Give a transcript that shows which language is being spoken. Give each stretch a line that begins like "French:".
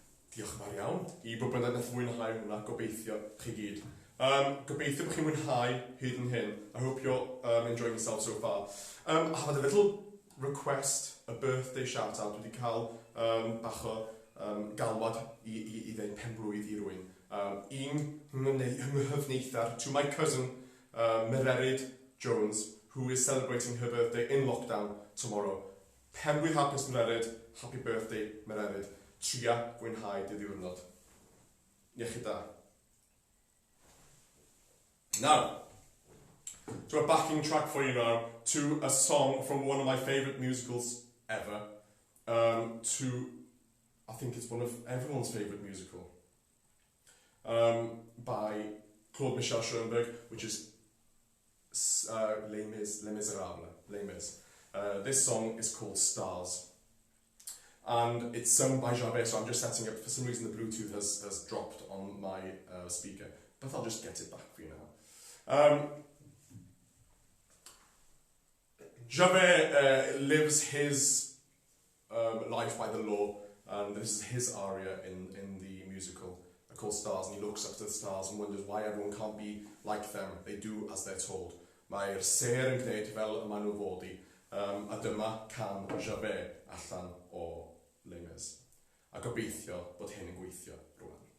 Welsh: Diolch yn fawr iawn i bobl yn edrych mwynhau hwnna, gobeithio chi gyd. Gobeithio bod chi'n mwynhau hyd yn hyn.
English: I hope you're enjoying yourself so far. I have a little request, a birthday shout-out.
Welsh: Wedi cael bach o galwad i ddeud penblwydd i rywun. Un nghyfneithar
English: to my cousin, Mererid Jones, who is celebrating her birthday in lockdown tomorrow.
Welsh: Penblwydd hapus Mererid,
English: happy birthday
Welsh: Mererid. Tria fwynhau dy ddiwrnod. Iechyd da.
English: Now, to a backing track for you now, to a song from one of my favourite musicals ever, to, I think it's one of everyone's favourite musical, by Claude Michel Schoenberg, which is Les Miserables, Les Mis. This song is called Stars. And it's sung by Javert, so I'm just setting up. For some reason the Bluetooth has dropped on my speaker, but I'll just get it back for you now. Javert lives his life by the law. and this is his aria in the musical called Stars, and he looks up to the stars and wonders why everyone can't be like them. They do as they're told.
Welsh: Mae'r ser yn gwneud fel y maen nhw fod i, a dyma can Javet allan o Les. A gobeithio bod hyn yn gweithio rwan.